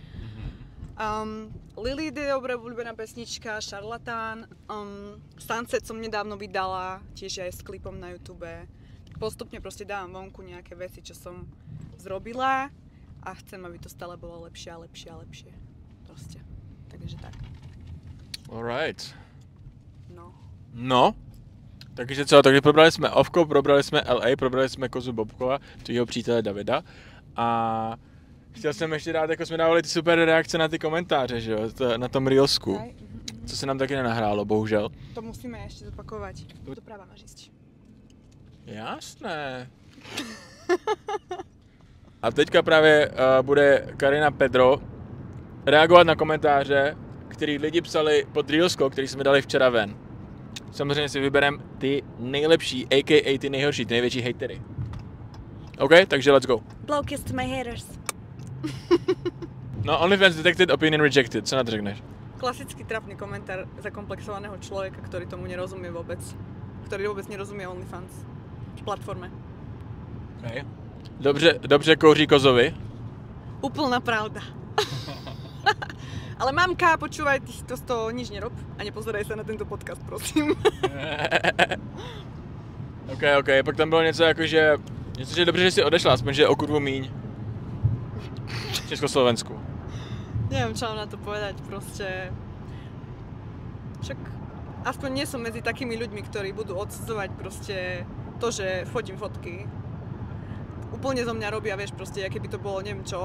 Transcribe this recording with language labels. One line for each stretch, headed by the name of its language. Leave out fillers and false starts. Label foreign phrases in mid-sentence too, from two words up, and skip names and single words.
Slovak: Lilith je dobrá obľúbená pesnička, Šarlatán, Sunset som nedávno vydala, tiež aj s klipom na YouTube. Postupne proste dávam vonku nejaké veci, čo som zrobila a chcem, aby to stále bolo lepšie a lepšie a lepšie. Proste. Takže tak. Alright. No.
Czech: Takže co, takže probrali jsme Ovko, probrali jsme LA, probrali jsme Kozu Bobkova, tvýho přítele Davida a chtěl jsem ještě dát, jako jsme dávali ty super reakce na ty komentáře, že jo, na tom Reelsku, co se nám taky nenahrálo, bohužel. To musíme ještě zopakovat.
Slovak: Doprava máš ísť. Jasné.
Czech: A teďka právě bude Karina Pedro reagovat na komentáře, který lidi psali pod Reelskou, který jsme dali včera ven. Samozřejmě si vybereme ty nejlepší, a.k.a. ty nejhorší, ty největší hejtery. OK, takže
English: let's go. Blow kiss to my haters.
Czech: No,
English: OnlyFans detected, opinion rejected,
Czech: co na to řekneš?
Slovak: Klasický trapný komentár zakomplexovaného človeka, ktorý tomu nerozumie vôbec. Ktorý vôbec nerozumie OnlyFans. Platforme.
Czech: Okay. Dobře kouří Kozovi. Úplná pravda.
Slovak: Ale mamka, počúvaj, ty to z toho nič nerob a nepozeraj sa na tento podcast, prosím.
Czech: OK, pak tam bylo něco jako, že je dobře, že jsi odešla, aspoň, že je o kurvu míň. V Československu.
Slovak: Neviem, čo mám na to povedať, proste. Však aspoň nie som medzi takými ľuďmi, ktorí budú odsudzovať proste to, že fotím fotky. Úplne zo mňa robia, vieš, proste, aké by to bolo, neviem čo.